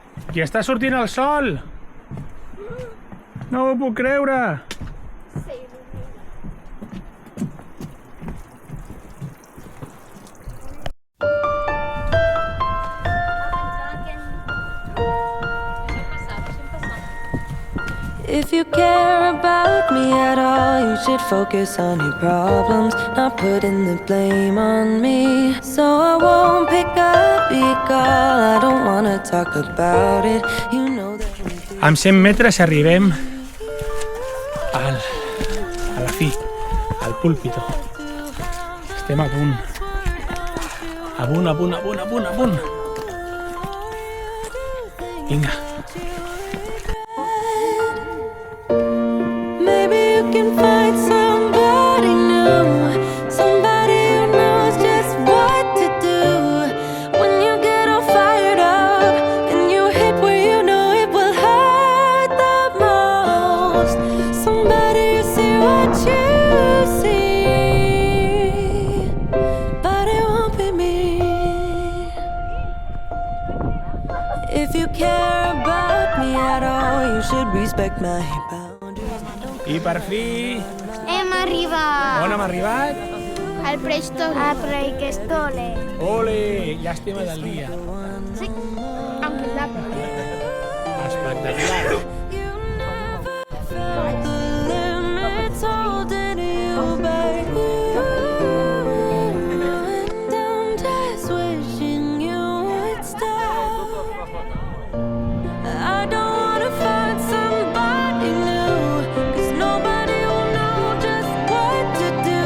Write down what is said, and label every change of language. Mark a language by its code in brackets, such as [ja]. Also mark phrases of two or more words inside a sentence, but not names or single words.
[ca] I està sortint el sol! No ho puc creure! [en] If you care about me at all, you should focus on your problems, not putting the blame on me. So I won't pick up your call, I don't wanna talk about it. You know that we do. [ca] Amb 100 metres arribem a la fi, al púlpito. Estem a punt. A punt. Vinga. [en] Maybe you can find somebody new, somebody who knows just what to do. When you get all fired up and you hit where you know it will hurt the most. Somebody who see what you see, but it won't be me. If you care about me at all, you should respect my boundaries. [ca] I per fi... Hem arribat On hem arribat? al Prestole. A Preikestole. Ole! Llàstima del dia. Sí, [es] aunque es la Espectacular. [en] Limits holding you back, and I'm just wishing you would stop. I don't wanna find somebody new, 'cause nobody will know just what to do.